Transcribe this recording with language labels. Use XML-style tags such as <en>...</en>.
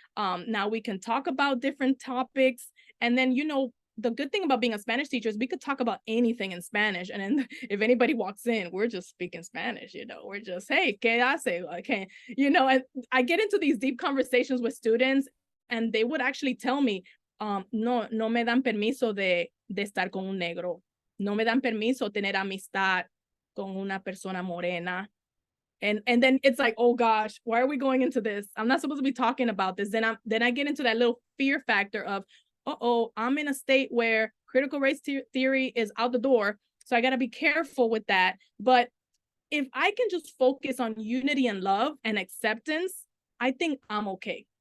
<en>Now we can talk about different topics. And then, the good thing about being a Spanish teacher is we could talk about anything in Spanish. And then if anybody walks in, we're just speaking Spanish, we're just, hey,</en> <es>¿qué hace?</es> <en>Okay, and I get into these deep conversations with students, and they would actually tell me,</en> <es>no me dan permiso de estar con un negro. No me dan permiso tener amistad con una persona morena.</es> <en>And then it's like, oh gosh, why are we going into this? I'm not supposed to be talking about this. Then I get into that little fear factor of, I'm in a state where critical race theory is out the door. So I got to be careful with that. But if I can just focus on unity and love and acceptance, I think I'm okay.</en>